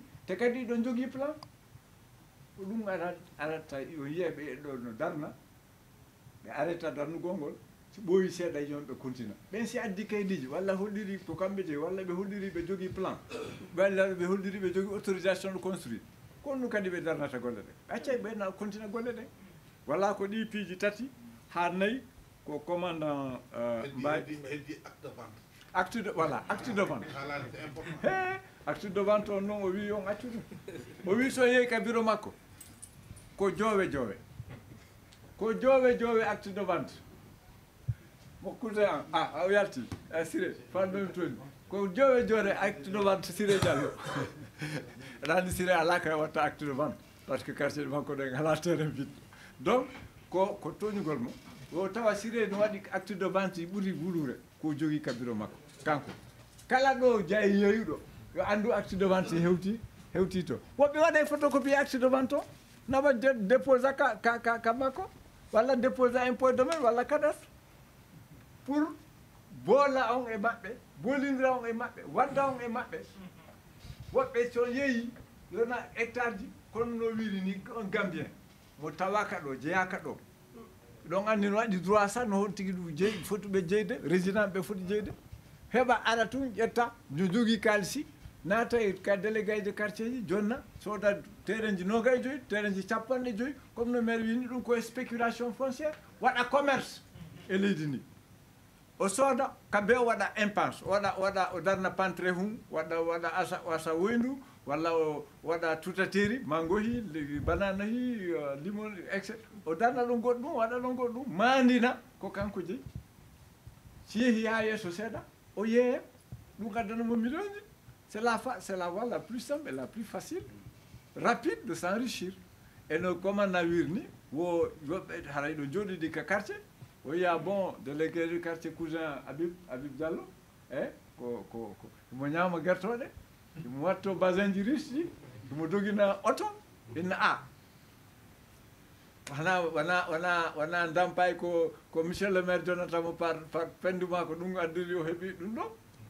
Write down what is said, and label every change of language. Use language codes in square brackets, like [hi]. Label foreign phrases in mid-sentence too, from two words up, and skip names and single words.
[ff] te kadi ɗon jogii plan ko ɗum arata yo yiyeɓe ɗo no darna ɓe arrêta darnugol ngol so ɓooyi seeɗa yon ɓe continua ɓen si addi kaydiji walla holliri ko kamɓe je walla ɓe holliri ɓe jogii plan walla ɓe holliri ɓe jogii [fr] autorisation de construire [ff] kono ɗum kadi ɓe darnata golle ɗe accay ɓe continua golle ɗe walla ko ɗi piiji tati ha nayyi ko commandant [fr] acte de voilà acte de vente acte de vente [ff] on noon o wi on accu ɗum o wi so yeeyi ka bureau makko ko joowe joowe [fr] acte de vente [ff] mo cousin an o yalti Siré fanɗomi tooni ko joowe [fr] acte de vente [ff] Siré Diallo aɗa anndi Siré ala ka watta [fr] acte de vente par ce que quartier [ff] ɗe makko ɗen ala [fr] terrain vide [ff] donc ko toñugol mo o tawa Siré no waɗi [fr] acte de vente [ff] ɓuri wuluure ko jogii ka bureau makko kanko kala ɗo jayi yeeyuɗo yo anndu [fr] acte de vente [ff] hewti to woɓɓe waɗa [fr] photocopie acte de vente [ff] o nawa déposa ka makko walla déposa [fr] impôt domaine [ff] walla [fr] cadastre pour [ff] boola on e maɓɓe boolindira on e maɓɓe wadda on e maɓɓe woɓɓe so yeeyi yona hectare ji kono no wiiri ni on gambien mo tawaka ɗo jeyaka ɗo ɗon anndi no waɗi [fr] droit ça [ff] no hon tigi ɗum jeyi foti ɓe jeyde résident ɓe foti jeyde heɓa ara tun ƴetta no jogii kaalisi naata e ka [fr] délégué de quartier [ff] ji jonna sooda terrain ji 25 terrain ji 50 comme no maire wini ɗum koye [fr] spéculation fonciére [ff] waɗa commerce e leydi ndi o sooda kamɓe o waɗa impense waɗa o darna pantre hum waɗa asa woyndu walla o waɗa tutateri mangohi banana hi limon etc o darna ɗum goɗɗum waɗa ɗon goɗɗum mandina ko kanko jeyi si yeehi ha yeeso seeɗa o yeeya ɗum addanamo million ji [fr] c'est la voie la plus simple et la plus facile rapide de s'enrichir et [ff] no commandant wirni wo yoɓɓe haray ɗo jooɗiɗi ka quartier o yiya [fr] bon délégué du quartier cousin [ff] Habib Diallo ko mo ñaama gertoɗe mo watto basin ji riche ji mo dogina oto inna wana dampay ko [fr] monsieur le maire [ff] jonatamo par penduma ko ɗum addiri o heeɓi ɗum ɗo kono